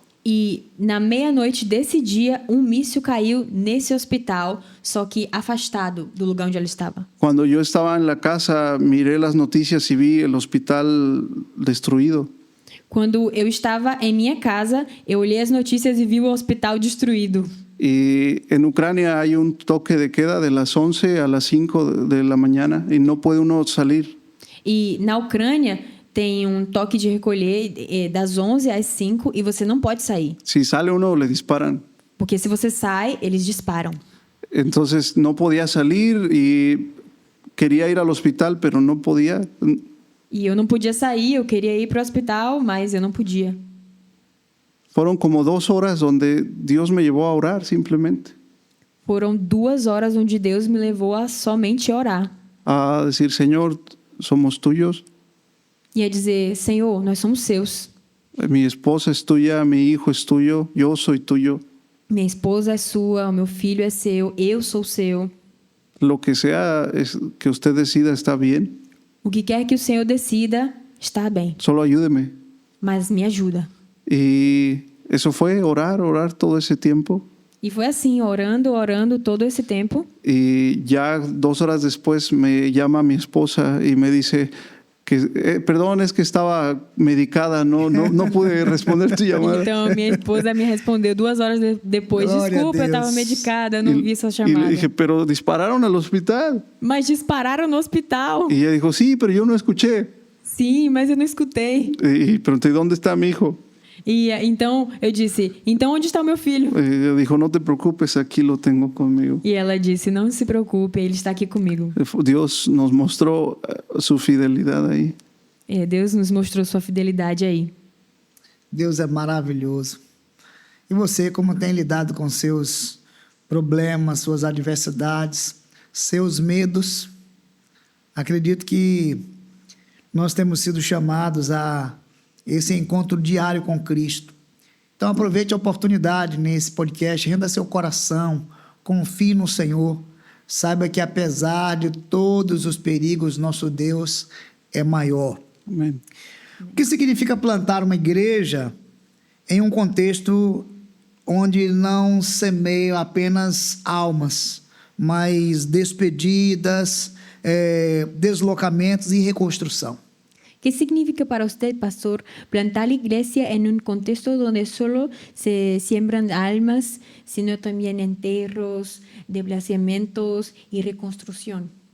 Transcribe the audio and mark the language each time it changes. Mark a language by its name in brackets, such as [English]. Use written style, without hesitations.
[Portuguese] E na meia-noite desse dia, um míssil caiu nesse hospital, só que afastado do lugar onde ela estava. [Spanish] Cuando yo estaba en la casa, miré las noticias y vi el hospital destruido. [Portuguese] Quando eu estava em minha casa, eu olhei as notícias e vi o hospital destruído. [Spanish] Y en Ucrania hay un toque de queda de las 11 a las 5 de la mañana y no puede uno salir. [Portuguese] E na Ucrânia tem um toque de recolher das 11 às 5 e você não pode sair. [Spanish] Si sale uno, le disparan. [Portuguese] Porque se você sai, eles disparam. [Spanish] Entonces no podía salir y quería ir al hospital, pero no podía. [Portuguese] E eu não podia sair, eu queria ir para o hospital, mas eu não podia. [Spanish] Fueron como 2 horas donde Dios me llevó a orar simplemente. [Portuguese] Foram 2 horas onde Deus me levou a somente orar. [Spanish] A decir, Señor, somos tuyos. [Portuguese] E a dizer, Senhor, nós somos seus. [Spanish] Mi esposa es tuya, mi hijo es tuyo, yo soy tuyo. [Portuguese] Minha esposa é sua, o meu filho é seu, eu sou seu. [Spanish] Lo que sea que usted decida está bien. [Portuguese] O que quer que o Senhor decida, está bem. [Spanish] Solo ayúdeme. [Portuguese] Mas me ajuda. [Spanish] Y eso fue orar todo ese tiempo. [Portuguese] E foi assim, orando todo esse tempo. [Spanish] Y ya 2 horas después me llama mi esposa y me dice que, perdón, es que estaba medicada, no pude responder tu llamada. [Portuguese] Então, minha esposa me respondeu 2 horas depois. Glória a Desculpa, eu Deus. estava medicada, eu não vi sua [Spanish] Y [Portuguese] chamada. [Spanish] le dije, pero dispararon al hospital. [Portuguese] Mas dispararam no hospital. [Spanish] Y ella dijo, sí, pero yo no escuché. [Portuguese] Sim, mas eu não escutei. [Spanish] Y pregunté, ¿dónde está mi hijo? [Portuguese] E então eu disse, então onde está o meu filho? [Spanish] Y ella dijo, no te preocupes, aquí lo tengo conmigo. [Portuguese] E ela disse, não se preocupe, ele está aqui comigo. [Spanish] Dios nos mostró su fidelidad ahí. [Portuguese] Deus nos mostrou sua fidelidade aí. Deus é maravilhoso. E você, como tem lidado com seus problemas, suas adversidades, seus medos? Acredito que nós temos sido chamados a esse encontro diário com Cristo. Então aproveite a oportunidade nesse podcast, renda seu coração, confie no Senhor. Saiba que apesar de todos os perigos, nosso Deus é maior. [Spanish] Amén. [Portuguese] O que significa plantar uma igreja em um contexto onde não semeiam apenas almas, mas despedidas, deslocamentos e reconstrução? [Spanish] ¿Qué significa para usted, pastor, plantar la iglesia en un contexto donde solo se siembran almas, sino también enterros, desplazamientos y reconstrucción?